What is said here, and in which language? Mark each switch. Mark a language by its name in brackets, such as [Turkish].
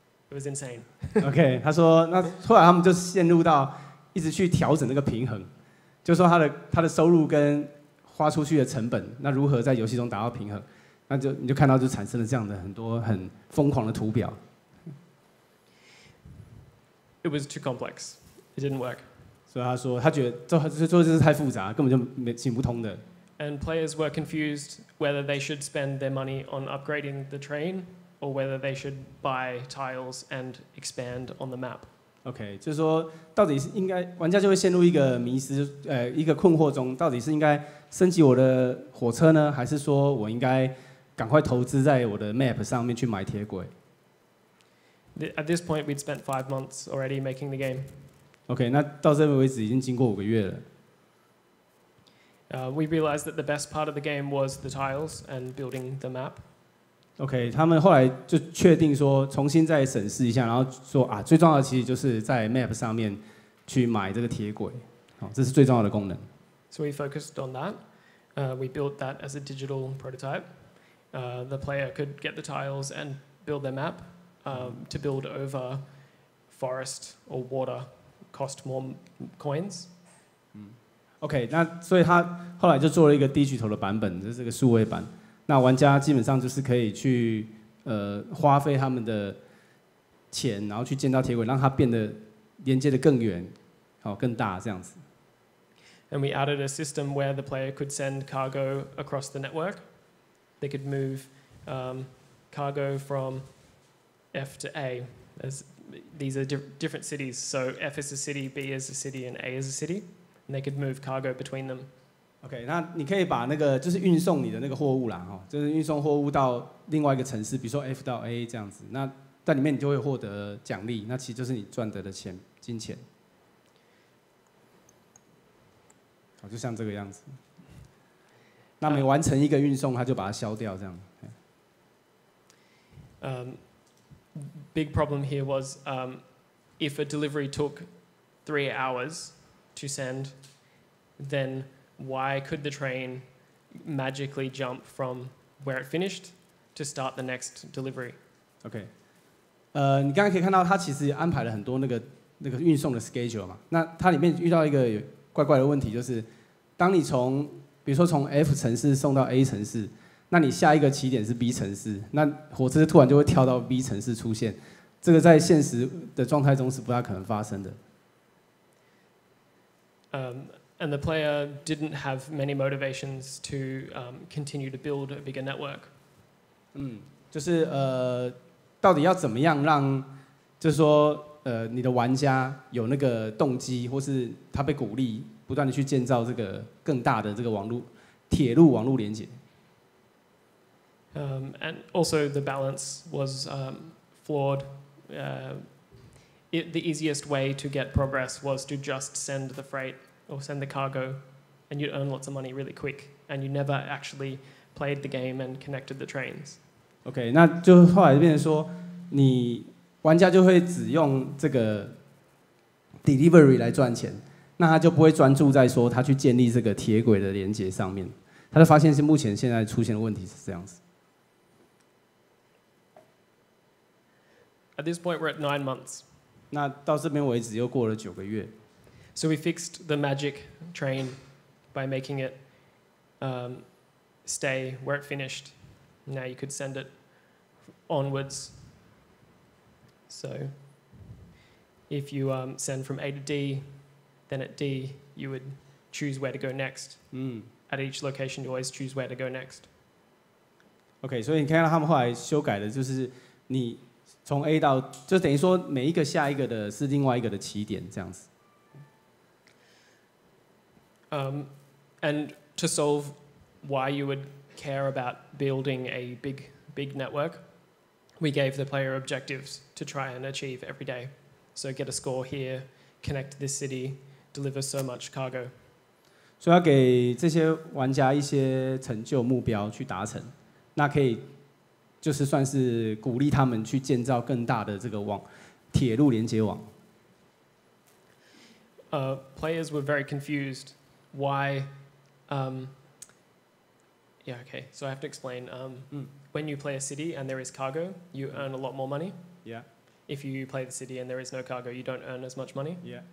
[English] It was insane. [Chinese] OK， 他说，那后来他们就陷入到一直去调整这个平衡，就说他的收入跟花出去的成本，那如何在游戏中达到平衡？那你就看到就产生了这样的很多很疯狂的图表。 [English] It was too complex. It didn't work. [Chinese] 所以他说，他觉得这是太复杂，根本就行不通的。 [English] And players were confused whether they should spend their money on upgrading the train or whether they should buy tiles and expand on the map. [Chinese] OK， 就是说，到底是应该玩家就会陷入一个迷失，一个困惑中，到底是应该升级我的火车呢，还是说我应该赶快投资在我的 map 上面去买铁轨 [English] At this point, we'd spent 5 months already making the game. [Chinese] ？OK， 那到这为止已经经过5个月了。 [English] We realized that the best part of the game was the tiles and building the map. [Chinese] OK， 他们后来就确定说，重新再审视一下，然后说啊，最重要的其实就是在 map 上面去买这个铁轨，好，这是最重要的功能。 [English] So we focused on that. We built that as a digital prototype. The player could get the tiles and build their map. To build over forest or water cost more coins. [Chinese] OK， 那所以他后来就做了一个digital的版本，就是这个数位版。那玩家基本上就是可以去花费他们的钱，然后去建造铁轨，让它变得连接的更远，更大这样子。 [English] And we added a system where the player could send cargo across the network. They could move cargo from F to A. These are different cities. So F is a city, B is a city, and A is a city. And they could move cargo between them. [Chinese] OK， 那你可以把那个就是运送你的那个货物啦，就是运送货物到另外一个城市，比如说 F 到 A 这样子。那在里面你就会获得奖励，那其实就是你赚得的金钱。好，就像这个样子。那每完成一个运送，他就把它消掉，这样。 [English] Big problem here was if a delivery took 3 hours to send, then why could the train magically jump from where it finished to start the next delivery? [Chinese] OK， 你刚才可以看到，它其实安排了很多那个运送的 schedule 嘛。那它里面遇到一个怪怪的问题，就是当你比如说从 F 城市送到 A 城市，那你下一个起点是 B 城市，那火车突然就会跳到 B 城市出现，这个在现实的状态中是不太可能发生的。 [English] And the player didn't have many motivations to continue to build a bigger network. [Chinese] 就是到底要怎么样让，就是说你的玩家有那个动机，或是他被鼓励不断的去建造这个更大的这个铁路网络连接。 [English] And also the balance was flawed. The easiest way to get progress was to just send the freight or send the cargo, and you'd earn lots of money really quick, and you never actually played the game and connected the trains. [Chinese] OK， 那就后来变成说，玩家就会只用这个 delivery 来赚钱，那他就不会专注在说他去建立这个铁轨的连接上面。他就发现是目前现在出现的问题是这样子。 [English] At this point, we're at 9 months. [Chinese] 那到这边为止又过了9个月。 [English] So we fixed the magic train by making it stay where it finished. Now you could send it onwards. So if you send from A to D, then at D you would choose where to go next. At each location, you always choose where to go next. [Chinese] OK， 所以你看到他们后来修改的就是你从 A 到，就等于说每一个下一个的是另外一个的起点这样子。 [English] And to solve why you would care about building a big network, we gave the player objectives to try and achieve every day. So get a score here, connect this city, deliver so much cargo. [Chinese] 所以要给这些玩家一些成就目标去达成，那可以就是算是鼓励他们去建造更大的这个铁路连接网。 [English] Players were very confused why. Okay. So I have to explain. When you play a city and there is cargo, you earn a lot more money. Yeah. If you play the city and there is no cargo, you don't earn as much money. Yeah.